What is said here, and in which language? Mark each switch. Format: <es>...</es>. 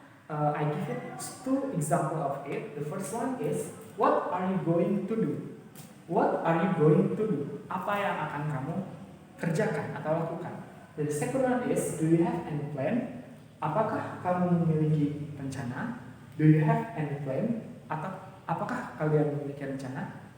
<en>I give it two example of it. The first one is, what are you going to do? What are you going to do?</en> <id>Apa yang akan kamu kerjakan atau lakukan?</id> <en>The second one is, do you have any plan?</en> <id>Apakah kamu memiliki rencana?</id> <en>Do you have any plan?</en> <id>Atau apakah kalian memiliki rencana?</id>